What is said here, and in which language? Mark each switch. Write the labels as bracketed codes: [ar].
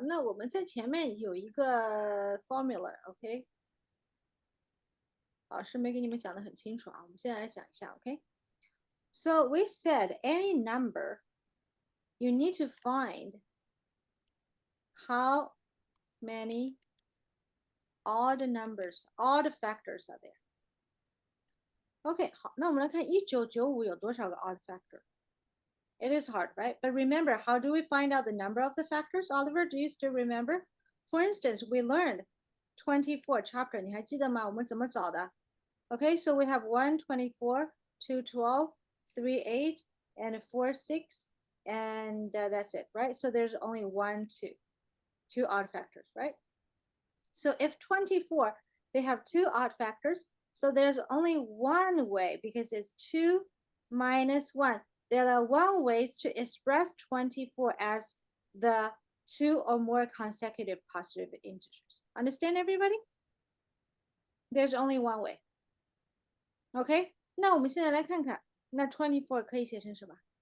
[en] 那我们在前面有一个 formula，OK？、老师没给你们讲的很清楚啊，我们现在来讲一下，OK？ So we said any number, you need to find how many odd numbers, odd factors are there. [zh] OK，好，那我们来看1995有多少个 odd factor? [en] It is hard, right? But remember, how do we find out the number of the factors? Oliver, do you still remember? For instance, we learned 24 chapter. [zh] 你还记得吗？我们怎么找的？ [en] Okay, so we have 124, 212, 38, and 46, and that's it, right? So there's only two odd factors, right? So if 24, they have two odd factors, so there's only one way because it's 2 minus 1. There are one ways to express 24 as the two or more consecutive positive integers. Understand, everybody? There's only one way. [zh] OK，那我们现在来看看，那 24可以写成什么？